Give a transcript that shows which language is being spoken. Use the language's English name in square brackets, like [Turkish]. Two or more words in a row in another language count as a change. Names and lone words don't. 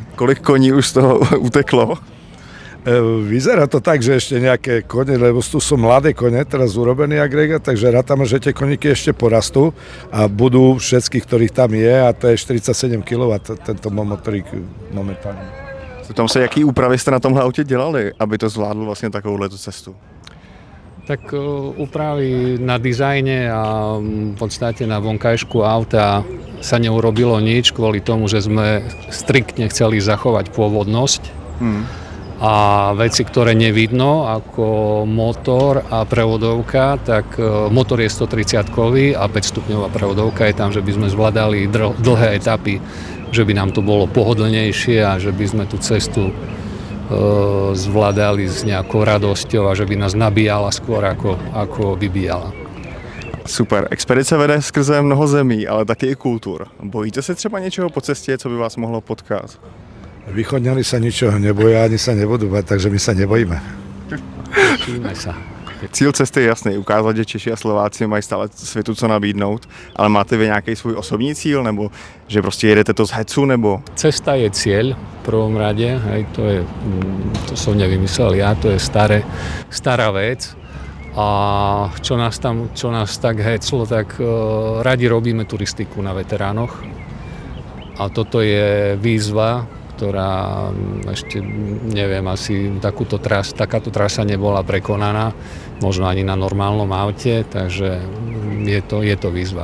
[Czech] Kolik koní už z toho uteklo? [Slovak] Vyzerá to tak, že ešte nejaké kone, lebo tu sú mladé kone, teraz urobený agregát, takže rátame, že tie koníky ešte porastú a budú všetkých, ktorých tam je, a to je 47 kW, tento motorík momentálne. [Czech] Tam se, jaký úpravy jste na tomhle autě dělali, aby to zvládlo vlastně takovouhle cestu? [Slovak] Tak úpravy na dizajne a v podstate na vonkajšku auta sa neurobilo nič kvôli tomu, že sme striktne chceli zachovať pôvodnosť. A veci, ktoré nevidno, ako motor a prevodovka, tak motor je 130-kový a 5-stupňová prevodovka je tam, že by sme zvládali dlhé etapy, že by nám to bolo pohodlnejšie a že by sme tú cestu zvládali s nejakou radosťou a že by nás nabíjala skôr ako vybíjala. Super. [Czech] Expedice vede skrze mnoho zemí, ale taky i kultur. Bojíte se třeba něčeho po cestě, co by vás mohlo potkat? [Slovak] Východňani sa ničoho neboja, ani sa nebudú bať, takže my sa nebojíme. Tešíme sa. [Czech] Cíl cesty je jasný, ukázat, že Češi a Slováci mají stále světu co nabídnout, ale máte vy nějaký svůj osobní cíl, nebo že prostě jedete to z hecu, nebo? [Slovak] Cesta je cieľ v prvom rade, hej, to som nevymyslel ja, to je stará vec. A čo nás tak heclo, tak radi robíme turistiku na veteránoch. A toto je výzva, ktorá ešte, neviem, asi takáto trasa nebola prekonaná, možno ani na normálnom aute, takže je to výzva.